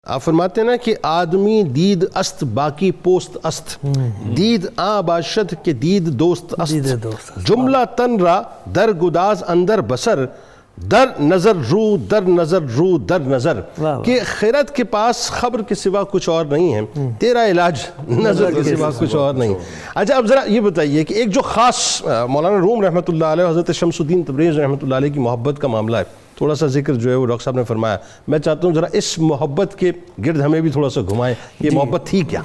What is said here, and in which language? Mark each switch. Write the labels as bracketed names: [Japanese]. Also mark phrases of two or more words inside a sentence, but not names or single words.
[Urdu] آپ فرماتے ہیں نا کہ [Persian] آدمی دید است باقی پوست است، دید آ باشد کہ دید دوست است، جملہ تن را در گداز اندر بسر، در نظر رو در نظر رو در نظر، [Urdu] کہ خیرت کے پاس خبر کے سوا کچھ اور نہیں ہے، تیرا علاج نظر کے سوا کچھ اور نہیں۔ اچھا اب ذرا یہ بتائیے کہ ایک جو خاص مولانا روم [Arabic] رحمۃ اللہ علیہ، [Urdu] حضرت شمس الدین تبریز [Arabic] رحمۃ اللہ علیہ [Urdu] کی محبت کا معاملہ ہے، تھوڑا سا ذکر جو ہے وہ ڈاکٹر صاحب نے فرمایا، میں چاہتا ہوں ذرا اس محبت کے گرد ہمیں بھی تھوڑا سا گھمائیں، یہ محبت تھی کیا؟